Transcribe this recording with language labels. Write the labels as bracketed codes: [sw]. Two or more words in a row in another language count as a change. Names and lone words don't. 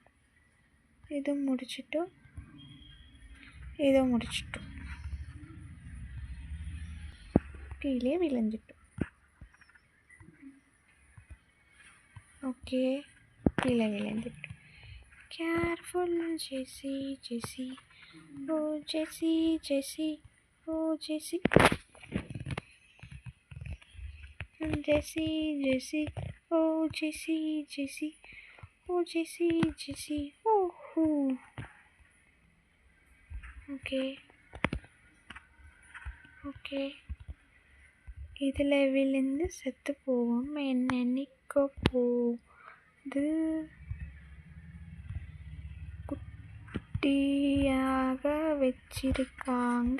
[ta] இதுவும் முடிச்சிட்டோம். இதுவும் முடிச்சிட்டோம். கீழே விழுந்துட்டோம். ஓகே, கீழே விழுந்துட்டோம். [en] Careful, Jessie, Jessie. Oh, Jessie, Jessie. Oh, Jessie. Jessie, Jessie. Oh, Jessie, Jessie. Oh, Jessie, Jessie. Oh, oh. Okay. [ta] Okay. இதில் விழுந்து செத்து போவோம். என்ன நிற்க போகுது. குட்டியாக வச்சிருக்காங்க.